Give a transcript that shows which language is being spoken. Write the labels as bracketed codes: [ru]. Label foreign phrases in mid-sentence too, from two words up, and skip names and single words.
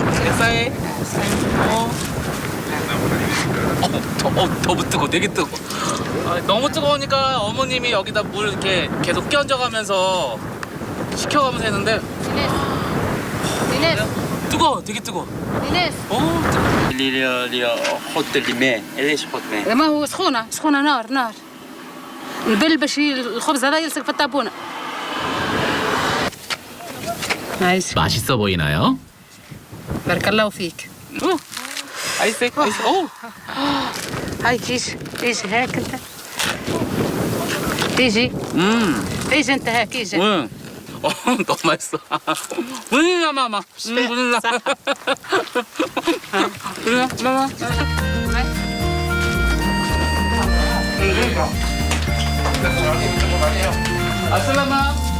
[ko] 사이. 너무 뜨거, 되게 뜨거. 너무 뜨거우니까 어머님이 여기다 물 이렇게 계속 끼얹어가면서 식혀가면서 했는데 Ines. 뜨거, 되게 뜨거. Ines. 뜨거. [ar] اللي حط الماء ليش حط ماء؟ ما هو سخونة نار البل باش الخبز هذا يلصق في الطابونة. نايس. [ko] 맛있어 보이나요? [ar] بارك الله فيك. [ko] 아이스. [ar] هاي تيجي هاك انت. تيجي انت هاك يجي. [ko] 응. 너무 맛있어. 문이나 마마. 문이나. 마마. 아슬라마.